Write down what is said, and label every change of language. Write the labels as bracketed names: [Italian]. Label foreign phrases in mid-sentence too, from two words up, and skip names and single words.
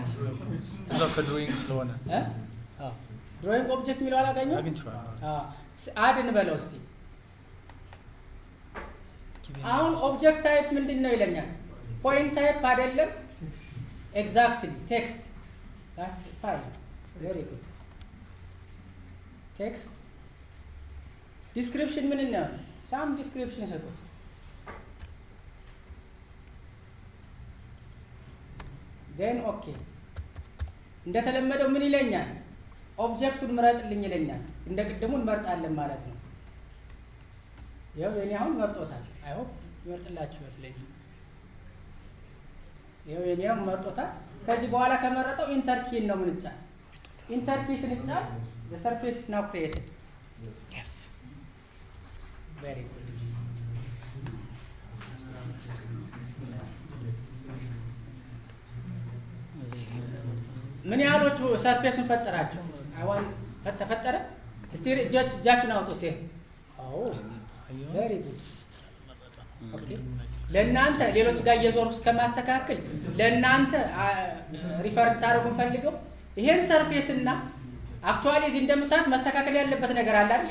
[Amharic] እዛው ከድሮይንግ ስለሆነ [English] drawing object [Amharic] የሚለው አላገኘው? አግኝቼዋለሁ። አድ እንበለው እስቲ። አሁን [English] object type [Amharic] ምንድነው ይለኛል። [English] point type [Amharic] አይደለም [English] exactly text that's fine very good text description [Amharic] ምን ነው? [English] some description [Amharic] ሰጡት። [English] then okay [Amharic] እንደተለመደው ምን ይለኛል? ኦብጀክቱን ምረጥልኝ ይለኛል። እንደ ቅድሙ እንመርጣለን ማለት ነው። ያው የኔ አሁን መርጦታል። [English] I hope [Amharic] ይመርጥላችሁ ይመስለኛል። ያው የኔ አሁን መርጦታል። ከዚህ በኋላ ከመረጠው [English] enter key [Amharic] ነው ምንጫን። [English] enter key [Amharic] ስንጫን [English] the surface is now created. Yes. Very good. [Amharic] ምን ያህሎቹ ሰርፌሱን ፈጠራችሁ? አይዋን ተፈጠረ? እስቲ እጃችሁን አውጡ። ሴ አዎ [English] very good okay። [Amharic] ለእናንተ ሌሎች ጋር እየዞርኩ እስከማስተካከል ለእናንተ ሪፈር ታደርጉን ፈልገው ይሄን ሰርፌስ እና አክቹአሊ እዚህ እንደምታዩት መስተካከል ያለበት ነገር አለ አይደል?